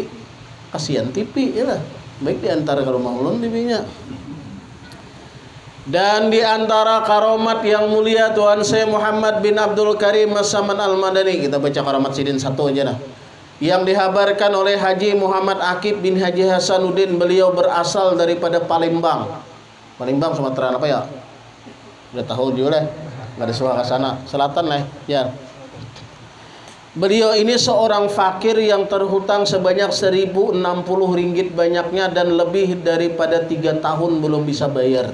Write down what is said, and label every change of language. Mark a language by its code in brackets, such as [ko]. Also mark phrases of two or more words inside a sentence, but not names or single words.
[id] Kasihan TV ya lah. [bjn] Baik diantara ke rumah ulun TV-nya. [id] Dan di antara karomat yang mulia Tuan saya Muhammad bin Abdul Karim As-Saman Al-Madani, [bjn] kita baca karomat sidin satu aja dah. [id] Yang dihabarkan oleh Haji Muhammad Akib bin Haji Hasanuddin, beliau berasal daripada Palembang. Palembang Sumatera apa ya? Udah tahu juga lah. Enggak ada suara ke sana. Selatan lah ya. Beliau ini seorang fakir yang terhutang sebanyak 1060 ringgit banyaknya dan lebih daripada 3 tahun belum bisa bayar.